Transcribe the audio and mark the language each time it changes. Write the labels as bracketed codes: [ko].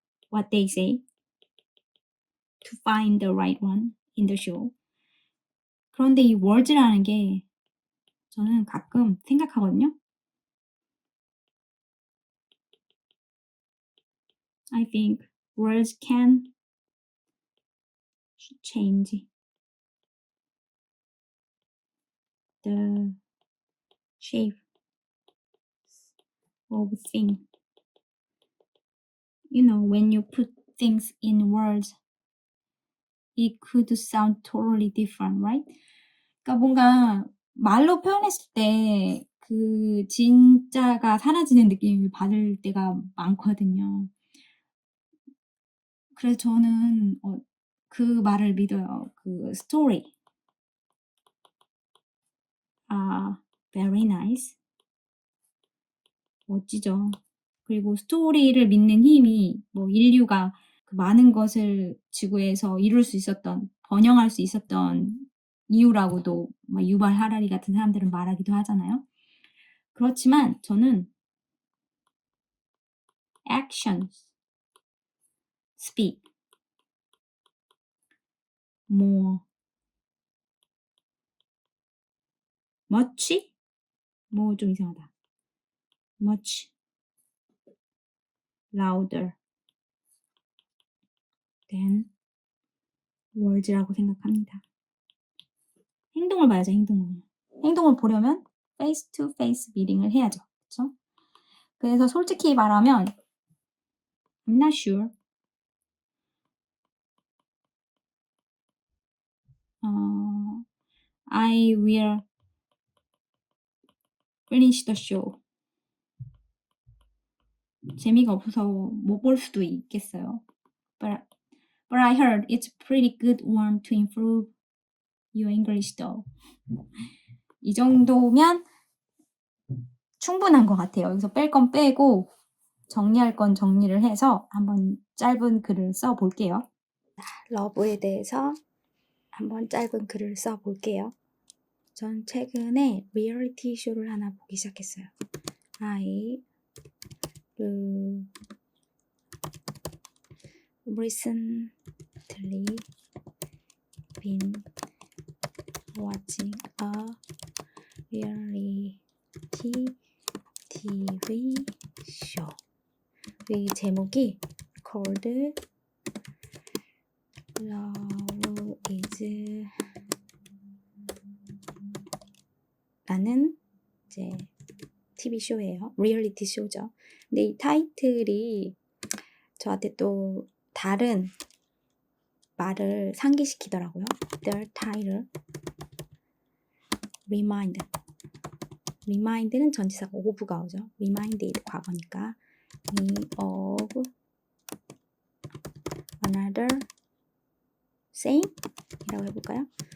[en] what they say to find the right one in the show. [ko] 그런데 이 words라는 게 저는 가끔 생각하거든요. [en] I think words can change the shape of thing. You know, when you put things in words, it could sound totally different, right? [ko] 그러니까 뭔가 말로 표현했을 때 그 진짜가 사라지는 느낌을 받을 때가 많거든요. 그래서 저는 그 말을 믿어요. [en] 그 story are very nice. [ko] 멋지죠. 그리고 스토리를 믿는 힘이 뭐 인류가 그 많은 것을 지구에서 이룰 수 있었던, 번영할 수 있었던 이유라고도 막 유발 하라리 같은 사람들은 말하기도 하잖아요. 그렇지만 저는 [en] actions speak more much [ko] 뭐 좀 이상하다. [en] much louder than words라고 [ko] 생각합니다. 행동을 봐야죠, 행동을. 행동을 보려면 [en] face to face [ko] 미팅을 해야죠. 그렇죠? 그래서 솔직히 말하면 [en] I'm not sure. I will finish the show. [ko] 재미가 없어서 못 볼 수도 있겠어요. [en] But I heard it's a pretty good one to improve your English though. [ko] 이 정도면 충분한 것 같아요. 여기서 뺄 건 빼고 정리할 건 정리를 해서 한번 짧은 글을 써볼게요. 러브에 대해서 한번 짧은 글을 써볼게요. 전 최근에 리얼리티 쇼를 하나 보기 시작했어요. [en] I recently been watching a reality TV show. [ko] 이 제목이 [en] called Love is [ko] 라는 이제 TV 쇼예요. 리얼리티 쇼죠. 근데 이 타이틀이 저한테 또 다른 말을 상기시키더라고요. [en] The title remind는 [ko] 전치사가 [en] of가 [ko] 오죠. [en] reminded [ko] 과거니까 [en] me of another same [ko] 이라고 해볼까요?